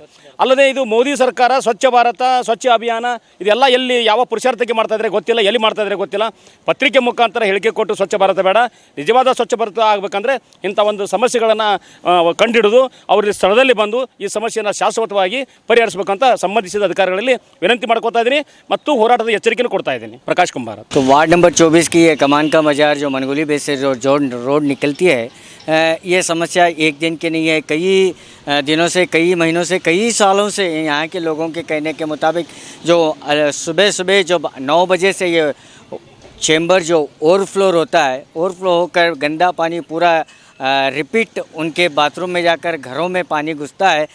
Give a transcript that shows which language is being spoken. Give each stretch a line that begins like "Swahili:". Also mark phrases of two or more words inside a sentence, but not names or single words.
Kannada: ಅಲ್ಲದೆ ಇದು ಮೋದಿ ಸರ್ಕಾರ ಸ್ವಚ್ಛ ಭಾರತ, ಸ್ವಚ್ಛ ಅಭಿಯಾನ ಇದೆಲ್ಲ ಎಲ್ಲಿ ಯಾವ ಪುರುಷಾರ್ಥಕ್ಕೆ ಮಾಡ್ತಾಯಿದ್ರೆ ಗೊತ್ತಿಲ್ಲ, ಎಲ್ಲಿ ಮಾಡ್ತಾಯಿದ್ರೆ ಗೊತ್ತಿಲ್ಲ. ಪತ್ರಿಕೆ ಮುಖಾಂತರ ಹೇಳಿಕೆ ಕೊಟ್ಟು ಸ್ವಚ್ಛ ಭಾರತ ಬೇಡ, ನಿಜವಾದ ಸ್ವಚ್ಛ ಭಾರತ ಆಗಬೇಕಂದ್ರೆ ಇಂಥ ಒಂದು ಸಮಸ್ಯೆಗಳನ್ನು ಕಂಡುಹಿಡಿದು ಅವ್ರ ಸ್ಥಳದಲ್ಲಿ ಬಂದು ಈ ಸಮಸ್ಯೆಯನ್ನು ಶಾಶ್ವತವಾಗಿ ಪರಿಹರಿಸಬೇಕಂತ ಸಂಬಂಧಿಸಿದ ಅಧಿಕಾರಿಗಳಲ್ಲಿ ವಿನಂತಿ ಮಾಡ್ಕೊತಾ ಇದ್ದೀನಿ ಮತ್ತು ಹೋರಾಟದ ಎಚ್ಚರಿಕೆಯನ್ನು ಕೊಡ್ತಾ ಇದ್ದೀನಿ. ಪ್ರಕಾಶ್ ಕುಂಬಾರ.
Hindi: तो वार्ड नंबर 24 की ये कमान का बाजार जो मनगोली बेस से जो रोड निकलती है, ये समस्या एक दिन की नहीं है, कई दिनों से, कई महीनों से, कई सालों से यहाँ के लोगों के कहने के मुताबिक जो सुबह जो 9 बजे से ये चेंबर जो ओवरफ्लो होता है, ओवरफ्लो होकर गंदा पानी पूरा रिपीट उनके बाथरूम में जाकर घरों में पानी घुसता है।